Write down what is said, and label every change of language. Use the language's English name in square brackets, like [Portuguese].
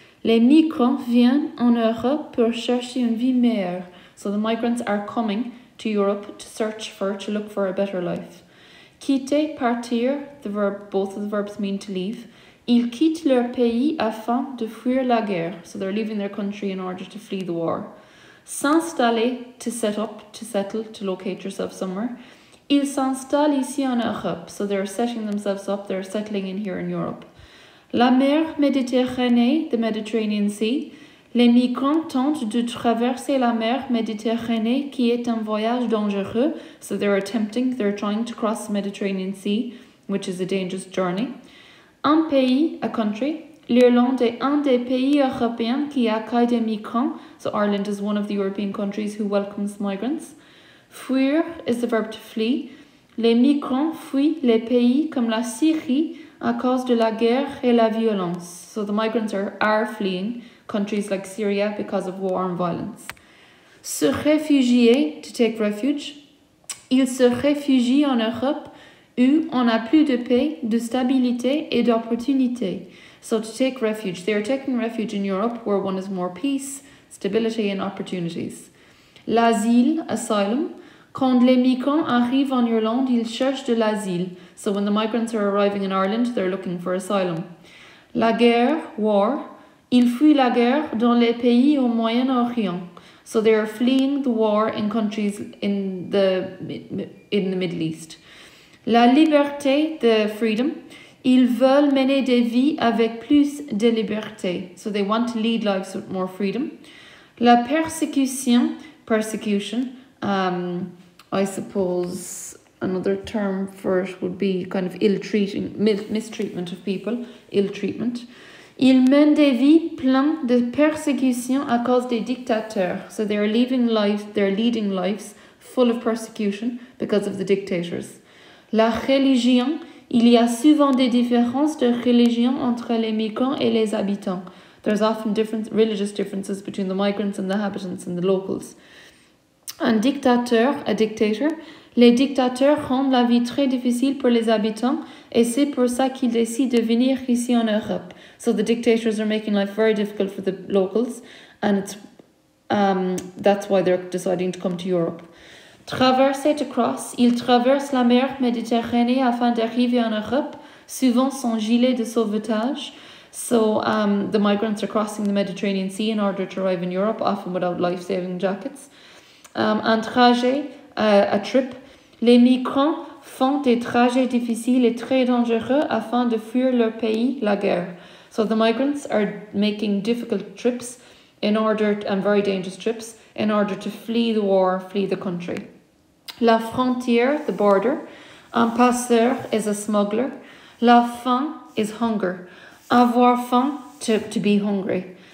[French] Les migrants viennent en Europe pour chercher une vie meilleure. [English] So the migrants are coming to Europe to look for a better life. [French] Quitter, partir, [English] both of the verbs mean to leave. [French] Ils quittent leur pays afin de fuir la guerre. [English] So they're leaving their country in order to flee the war. [French] S'installer, [English] to set up, to settle, to locate yourself somewhere. [French] Ils s'installent ici en Europe. [English] So they're setting themselves up, they're settling in here in Europe. [French] La mer Méditerranée, [English] the Mediterranean Sea. [French] Les migrants tentent de traverser la mer Méditerranée qui est un voyage dangereux. [English] So they're trying to cross the Mediterranean Sea, which is a dangerous journey. [French] Un pays, [English] a country. [French] L'Irlande est un des pays européens qui accueille des migrants. [English] So Ireland is one of the European countries who welcomes migrants. Fuir is the verb to flee. [French] Les migrants fuient les pays comme la Syrie à cause de la guerre et la violence. [English] So the migrants are fleeing countries like Syria because of war and violence. [French] Se réfugier, [English] to take refuge. [French] Ils se réfugient en Europe où on a plus de paix, de stabilité et d'opportunité. [English] So to take refuge, they are taking refuge in Europe where one has more peace, stability and opportunities. [French] L'asile, [English] asylum. [French] Quand les migrants arrivent en Irlande, ils cherchent de l'asile. [English] So when the migrants are arriving in Ireland, they're looking for asylum. [French] La guerre, [English] war. [French] Ils fuient la guerre dans les pays au Moyen-Orient. [English] So they are fleeing the war in countries in the Middle East. [French] La liberté, [English] the freedom. [French] Ils veulent mener des vies avec plus de liberté. [English] So they want to lead lives with more freedom. [French] La persecution. [English] I suppose another term for it would be kind of mistreatment of people, ill treatment. [French] Ils mènent des vies pleines de persécution à cause des dictateurs. [English] So they're leading lives full of persecution because of the dictators. [French] La religion. Il y a souvent des différences de religion entre les migrants et les habitants. [English] There's often religious differences between the migrants and the inhabitants and the locals. [French] Un dictateur, [English] a dictator. [French] Les dictateurs rendent la vie très difficile pour les habitants et c'est pour ça qu'ils décident de venir ici en Europe. [English] So the dictators are making life very difficult for the locals and that's why they're deciding to come to Europe. [French] Traverser, [English] to cross. [French] Ils traversent la mer Méditerranée afin d'arriver en Europe, souvent sans gilet de sauvetage. [English] So the migrants are crossing the Mediterranean Sea in order to arrive in Europe, often without life-saving jackets. [French] Un trajet, [English] a trip. [French] Les migrants font des trajets difficiles et très dangereux afin de fuir leur pays, la guerre. [English] So the migrants are making difficult trips and very dangerous trips in order to flee the war, flee the country. [French] La frontière, [English] the border. [French] Un passeur [English] is a smuggler. [French] La faim [English] is hunger. [French] Avoir faim, [English] to be hungry.